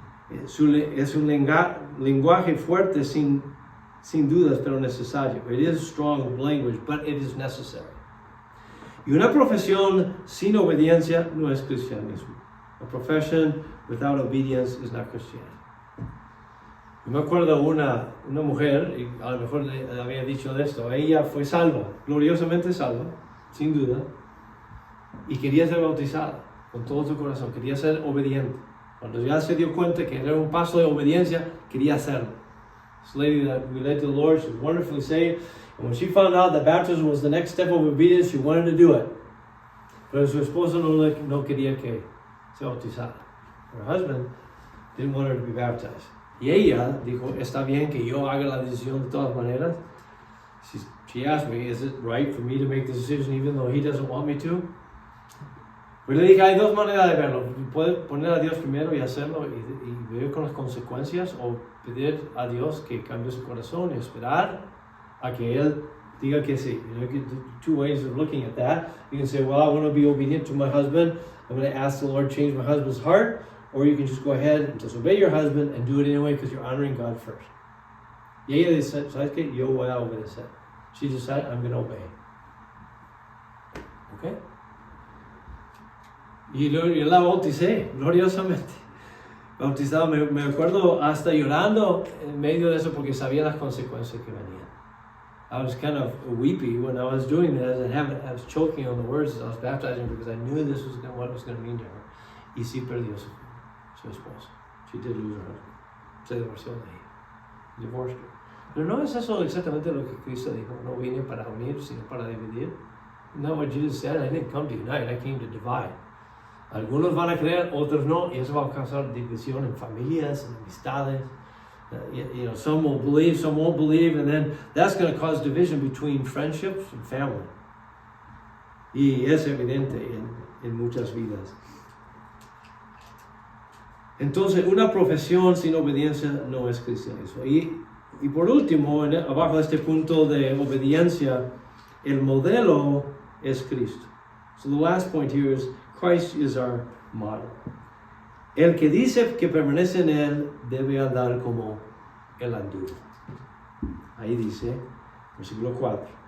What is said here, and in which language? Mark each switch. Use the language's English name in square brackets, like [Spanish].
[Spanish] Es un lenguaje fuerte sin dudas, pero necesario. [English] It is strong language, but it is necessary. [Spanish] Y una profesión sin obediencia no es cristianismo. [English] A profession without obedience is not Christianity. [Spanish] Yo me acuerdo una mujer, y a lo mejor le había dicho de esto, ella fue salva, gloriosamente salva, sin duda, y quería ser bautizada con todo su corazón, quería ser obediente. Cuando ya se dio cuenta que era un paso de obediencia, quería hacerlo. [English] This lady that we led to the Lord, she was wonderfully saved, and when she found out that baptism was the next step of obedience, she wanted to do it. [Spanish] Pero su esposo no quería que se bautizara. [English] Her husband didn't want her to be baptized. [Spanish] Y ella dijo, está bien que yo haga la decisión de todas maneras. [English] She asked me, is it right for me to make the decision even though he doesn't want me to? [Spanish] Pues le dije, hay dos maneras de verlo. Puedes poner a Dios primero y hacerlo y vivir con las consecuencias, o pedir a Dios que cambie su corazón y esperar a que Él diga que sí. [English] You know, two ways of looking at that. You can say, well, I want to be obedient to my husband. I'm going to ask the Lord to change my husband's heart. Or you can just go ahead and disobey your husband and do it anyway because you're honoring God first. [Spanish] Y ella dice, ¿sabes qué? Yo voy a obedecer. [English] She decided, I'm going to obey. Okay? [Spanish] Y yo la bauticé, gloriosamente. Bautizado, me acuerdo hasta llorando en medio de eso porque sabía las consecuencias que venían. [English] I was kind of weepy when I was doing this. I was choking on the words as I was baptizing because I knew this was what it was going to mean to her. [Spanish] Y sí perdió su esposa. [English] She did lose her husband. [Spanish] Se divorció de ella. [English] Divorced her. [Spanish] Pero no es eso exactamente lo que Cristo dijo. No vine para unir, sino para dividir. [English] Not what Jesus said. I didn't come to unite. I came to divide. [Spanish] Algunos van a creer, otros no, y eso va a causar división en familias, en amistades. [English] You know, some will believe, some won't believe, and then that's going to cause division between friendships and family. [Spanish] Y es evidente en muchas vidas. Entonces, una profesión sin obediencia no es cristianismo. Y por último, abajo de este punto de obediencia, el modelo es Cristo. [English] So the last point here is Christ is our model. [Spanish] El que dice que permanece en él debe andar como él anduvo. Ahí dice, versículo 4.